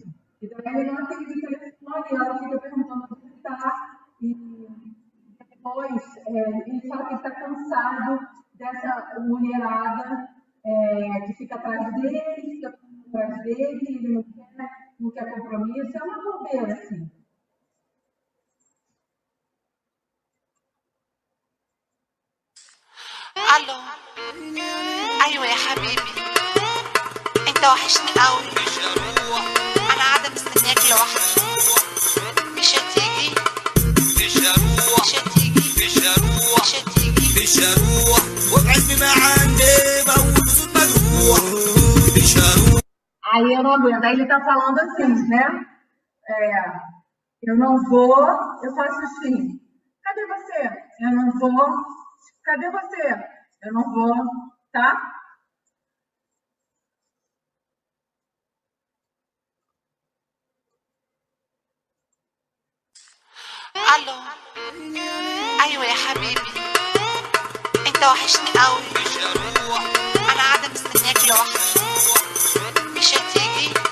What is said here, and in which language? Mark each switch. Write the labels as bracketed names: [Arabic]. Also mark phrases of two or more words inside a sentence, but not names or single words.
[Portuguese] E daí ele não atende o telefone, ela fica perguntando onde ele está. E depois ele fala que está cansado dessa mulherada que fica atrás dele, ele não quer compromisso, é uma bobeira, assim. [Arabic] الو ايوه يا حبيبي انت وحشني قوي انا قاعده مستنياك لوحدي مش هتيجي وابعد ما عندي بقول صوت مجروح بشروح. [Portuguese] Aí eu não aguento. Aí ele tá falando assim, né? Eu não vou, eu faço assim. Cadê você? Eu não vou. Cadê você? Eu não vou, tá? [Arabic] الو ايوه يا حبيبي انت وحشني قوي انا قاعده مستنياك لوحدي مش هتيجي